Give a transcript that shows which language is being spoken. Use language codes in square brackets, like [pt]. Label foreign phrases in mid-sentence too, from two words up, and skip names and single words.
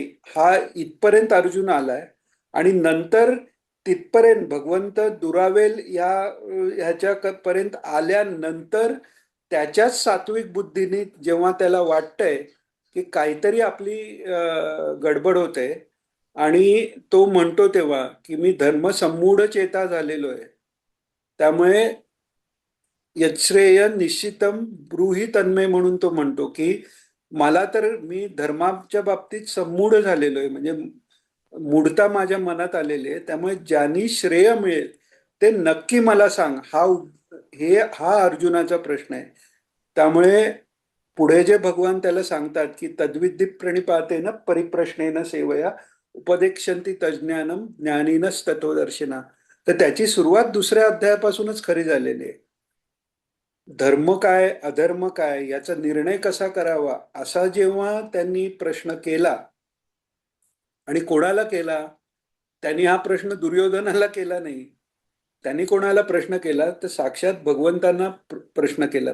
[mr] हा इथपर्यंत अर्जुन आलाय. आणि नंतर तिथपर्यंत भगवंत दुरावेल ह्याच्या पर्यंत आल्यानंतर त्याच्याच सात्विक बुद्धीने जेव्हा त्याला वाटतंय की काहीतरी आपली गडबड होते आणि तो म्हणतो तेव्हा की मी धर्मसम्मूढ चेता झालेलो आहे. त्यामुळे [sa] यच्छ्रेय निश्चितम ब्रूहि तन्मे [mr] म्हणून तो म्हणतो की मला तर मी धर्माच्या बाबतीत संमूढ झालेलो आहे, म्हणजे मूढता माझ्या मनात आलेली आहे. त्यामुळे ज्यांनी श्रेय मिळेल ते नक्की मला सांग. हा अर्जुनाचा प्रश्न आहे. त्यामुळे पुढे जे भगवान त्याला सांगतात की [sa] तद्विद्धी प्रणिपातेन परिप्रश्नेन सेवया उपदेक्षन्ति तज्ज्ञानम ज्ञानिनस्तत्वदर्शिना. [mr] तर त्याची सुरुवात दुसऱ्या अध्यायापासूनच खरी झालेली आहे. धर्म काय अधर्म काय याचा निर्णय कसा करावा असा जेव्हा त्यांनी प्रश्न केला, आणि कोणाला केला, त्यांनी हा प्रश्न दुर्योधनाला केला नाही, त्यांनी कोणाला प्रश्न केला तर साक्षात भगवंतांना प्रश्न केला.